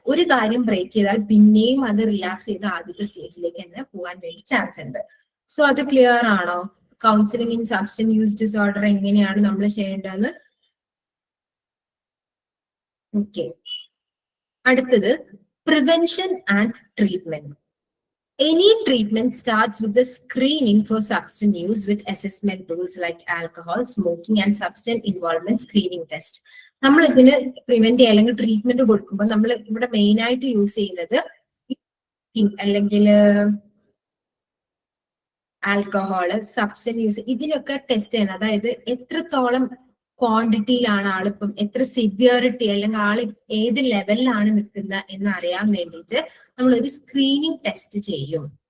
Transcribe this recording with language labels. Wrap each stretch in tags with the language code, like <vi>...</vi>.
<ml>ഒരു കാര്യം ബ്രേക്ക് ചെയ്താൽ പിന്നെയും അത് റിലാപ്സ് ചെയ്ത് ആദ്യത്തെ സ്റ്റേജിലേക്ക് തന്നെ പോകാൻ വേണ്ടി ചാൻസ് ഉണ്ട്. സോ അത് ക്ലിയർ ആണോ? Counselling in substance use disorder എങ്ങനെയാണ് നമ്മൾ ചെയ്യേണ്ടതെന്ന്. ഓക്കെ, അടുത്തത് prevention and treatment.</ml> <en>Any treatment starts with the screening for substance use with assessment tools like alcohol, smoking and substance involvement screening test.</en> <ml>നമ്മൾ ഇതിന് prevent ചെയ്യുക അല്ലെങ്കിൽ treatment കൊടുക്കുമ്പോൾ നമ്മൾ ഇവിടെ മെയിൻ ആയിട്ട് യൂസ് ചെയ്യുന്നത് അല്ലെങ്കിൽ ആൽക്കഹോള്, സബ്സ്റ്റൻസ് യൂസ്, ഇതിനൊക്കെ ടെസ്റ്റ് ചെയ്യണം. അതായത് എത്രത്തോളം ക്വാണ്ടിറ്റിയിലാണ് ആളിപ്പം, എത്ര സിവിയറിറ്റി അല്ലെങ്കിൽ ആൾ ഏത് ലെവലിലാണ് നിൽക്കുന്നത് എന്ന് അറിയാൻ വേണ്ടിയിട്ട് നമ്മളൊരു സ്ക്രീനിങ് ടെസ്റ്റ് ചെയ്യും.</ml>